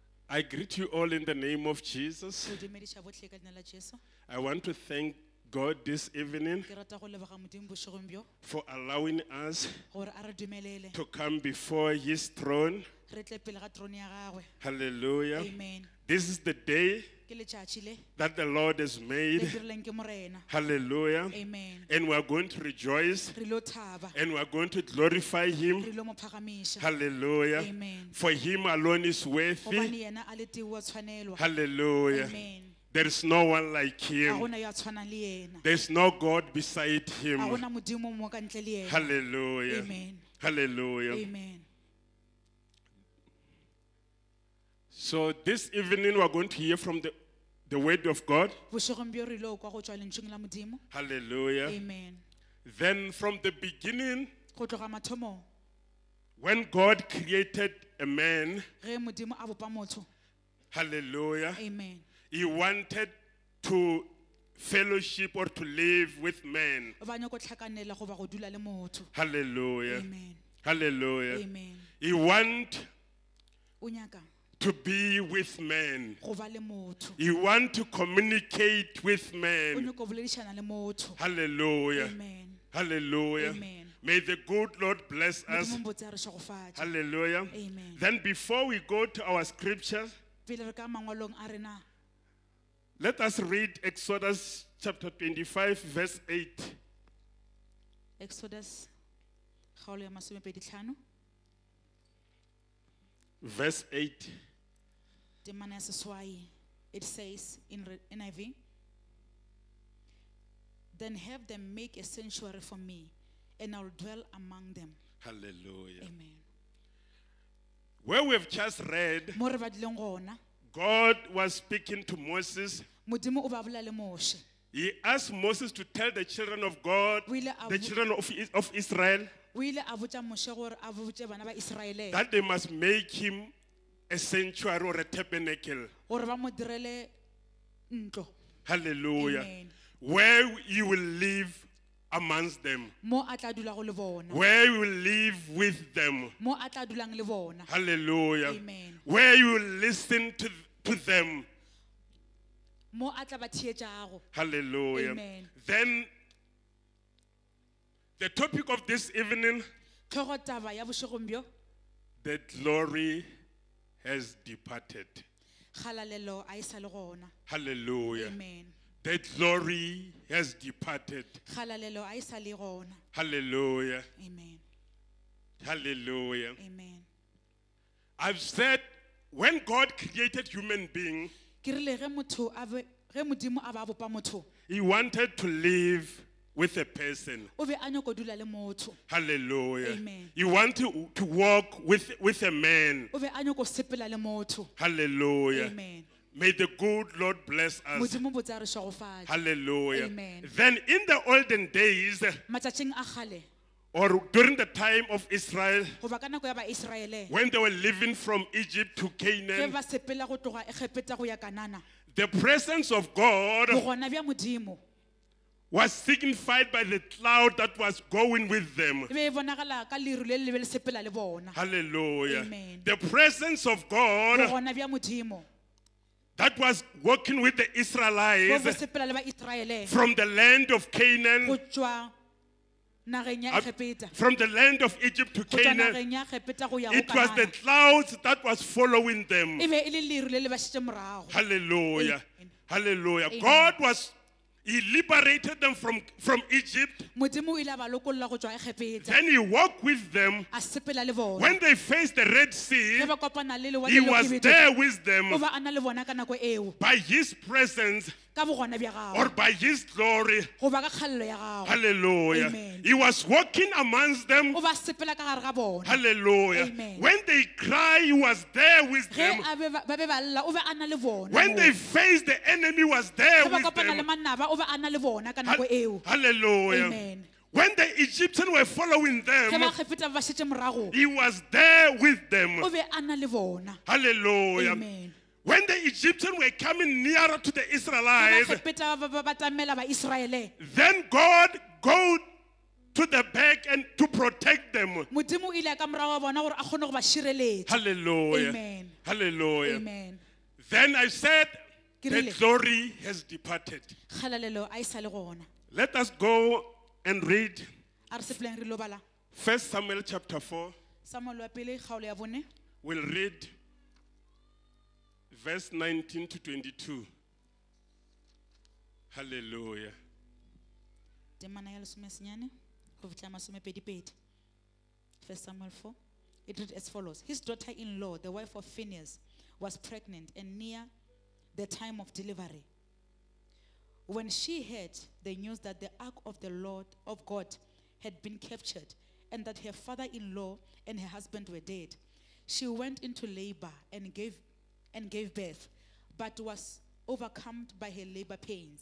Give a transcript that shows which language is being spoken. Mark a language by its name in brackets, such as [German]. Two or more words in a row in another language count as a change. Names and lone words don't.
[English] I greet you all in the name of Jesus. [Northern Sotho] Go dumediša botlhe ka leina la Jesu. [English] I want to thank God this evening [Northern Sotho] Ke rata go leboga Modimo bošegong bjo [English] for allowing us [Northern Sotho] gore a re dumelele [English] to come before His throne. [Northern Sotho] re tle pele ga trone ya gagwe. [English] Hallelujah. Amen. This is the day [Northern Sotho] Ke letšatši le [English] that the Lord has [Northern Sotho] le [English] made. [Northern Sotho] dirileng ke morena. [English] Hallelujah. Amen. And we are going to rejoice [Northern Sotho] Re lo thaba, [English] and we are going to glorify Him. [Northern Sotho] re lo mo phagamiša. [English] Hallelujah. Amen. For Him alone is [Northern Sotho] Gobane [English] worthy. [Northern Sotho] yena a le tee wa tshwanelwa. [English] Hallelujah. Amen. There is no one like [Northern Sotho] Ga [English] Him. [Northern Sotho] gona yo a tshwanang le yena. [English] There is no God beside [Northern Sotho] Ga [English] Him. [Northern Sotho] gona modimo mo ka ntle le yena. [English] Hallelujah. Amen. Hallelujah. Amen. So this evening we are going to hear from the word of God. [Northern Sotho] Bošegong bjo re lo kwa go tšwa lentšhong la modimo. [English] Hallelujah. Amen. Then from the beginning, [Northern Sotho] Go tloga mathomong [English] when God created a man, [Northern Sotho] ge modimo a bopa motho. [English] hallelujah, Amen. He wanted to fellowship or to live with men. [Northern Sotho] O ba nyaka go tlhakanela goba go dula le motho. [English] Hallelujah. Amen. Hallelujah. Amen. He want [Northern Sotho] O nyaka [English] to be with men. [Northern Sotho] go ba le motho. [English] He want to communicate with [Northern Sotho] O [English] men. [Northern Sotho] nyaka go boledišana le motho. [English] Hallelujah. Amen. Hallelujah. Amen. May the good Lord bless us. [Northern Sotho] Modimo mbotse a re šogofatše. [English] Hallelujah. Amen. Then before we go to our scriptures, [Northern Sotho] Pele re ka mangwalong a rena, [English] let us read Exodus chapter 25 verse 8. [Northern Sotho] Exodus kgaolo ya 25 [English] Verse 8. [Northern Sotho] temana ya seswai. [English] It says in NIV, then have them make a sanctuary for me, and I'll dwell among them. Hallelujah. Amen. Where we've just read, [Northern Sotho] Mo re badileng gona, [English] God was speaking to Moses. [Northern Sotho] modimo o ba bolela le Moshe. [English] He asked Moses to tell the children of God, [Northern Sotho] O ile a [English] the [Northern Sotho] bo- [English] children of Israel, [Northern Sotho] o ile a botša Moshe gore a botše bana ba Israele [English] that they must make him a sanctuary or a tabernacle. [Northern Sotho] gore ba mo direle ntlo. [English] Hallelujah. Amen. Where you will live amongst them. [Northern Sotho] Mo a tla dula go le bona. [English] Where you will live with them. [Northern Sotho] Mo a tla dulang le bona. [English] Hallelujah. Amen. Where you will listen to them. [Northern Sotho] Mo a tla ba thietšago. [English] Hallelujah. Amen. Then the topic of this evening, [Northern Sotho] Tlhogo taba ya bošegong bjo, [English] the glory has departed. [Northern Sotho] kgalalelo a e sa le gona. [English] Hallelujah. Amen. The glory has departed. [Northern Sotho] Kgalalelo a e sa le gona. [English] Hallelujah. Amen. Hallelujah. Amen. I've said when God created human being, [Northern Sotho] Ke rile ge modimo a ba bopa motho, [English] He wanted to live with a person. [Northern Sotho] o be a nyaka go dula le motho. [English] Hallelujah. Amen. He wanted to walk with a man. [Northern Sotho] O be a nyaka go sepela le motho. [English] Hallelujah. Amen. May the good Lord bless us. [Northern Sotho] Modimo botse a re šogofatše. [English] Hallelujah. Amen. Then in the olden days, [Northern Sotho] Matšatšing a kgale, [English] or during the time of Israel, [Northern Sotho] goba ka nako ya Baisraele, [English] when they were living from Egypt to [Northern Sotho] ge [English] Canaan, [Northern Sotho] ba sepela go tloga Egepeta go ya Kanana, [English] the presence of God [Northern Sotho] bogona bja modimo [English] was signified by the cloud that was going with them. [Northern Sotho] e be e bonagala ka leru le le be le sepela le bona. [English] Hallelujah. Amen. The presence of God [Northern Sotho] Bogona bja modimo [English] that was working with the [Northern Sotho] bo bo [English] Israelites [Northern Sotho] sepela le Baisraele [English] from the land of [Northern Sotho] go [English] Canaan, [Northern Sotho] tšwa nageng ya Egepeta, [English] from the land of Egypt to [Northern Sotho] go tšwa [English] Canaan. [Northern Sotho] nageng ya Egepeta go ya go [English] It was the [Northern Sotho] Kanana, [English] clouds that was following them. [Northern Sotho] e be e le leru le le ba šetše morago. [English] Hallelujah. Amen. Hallelujah. Amen. God He liberated them from Egypt. [Northern Sotho] Modimo o ile a ba lokolola go tšwa Egepeta, [English] Then He walked with them. [Northern Sotho] a sepela le bona. [English] When they faced the Red Sea, [Northern Sotho] Ge ba kopana le lewatle [English] He [Northern Sotho] le [English] was [Northern Sotho] Khibidu, [English] there with [Northern Sotho] o [English] them [Northern Sotho] ba a na le bona ka nako eo [English] by His presence [Northern Sotho] ka bogona bja [English] or [Northern Sotho] gago [English] by His glory. [Northern Sotho] goba ka kgalelo ya gago. [English] Hallelujah. Amen. He was walking amongst them. [Northern Sotho] O ba sepela ka gare ga bona. [English] Hallelujah. Amen. When they cry, He was there with [Northern Sotho] Ge [English] them. [Northern Sotho] ba be ba lla, o be a na le bona. [English] When [Northern Sotho] moo. [English] they faced the enemy, was there [Northern Sotho] Ge ba [English] with [Northern Sotho] kopana le [English] them. [Northern Sotho] manaba, o be a na le bona ka nako eo. [English] Hallelujah. Amen. When the Egyptians were following [Northern Sotho] Ge ba [English] them, [Northern Sotho] Egepeta ba šetše morago, [English] He was there with them. [Northern Sotho] o be a na le bona. [English] Hallelujah. Amen. When the Egyptians were coming nearer to the [Northern Sotho] Ge ba [English] Israelites, [Northern Sotho] Egepeta ba tamela Baisraele, [English] then God to the back and to protect them. [Northern Sotho] modimo o ile ka morago wa bona gore a kgone go ba šireletša. [English] Hallelujah. Amen. Hallelujah. Amen. Then I said, the [Northern Sotho] Kirile. [English] glory has departed. [Northern Sotho] kgalalelo a e sa le gona. [English] Let us go and read [Northern Sotho] A re sepeleng re lo bala [English] 1 Samuel chapter 4. [Northern Sotho] Samuele wa pele kgaolo ya bone [English] We'll read verse 19 to 22. Hallelujah. [Northern Sotho] temana ya lesomesenyane go fitlha masomepedipedi. [English] 1 Samuel 4. It reads as follows. His daughter-in-law, the wife of Phinehas, was pregnant and near the time of delivery. When she heard the news that the ark of the Lord of God had been captured and that her father-in-law and her husband were dead, she went into labor and gave birth, but was overcome by her labor pains.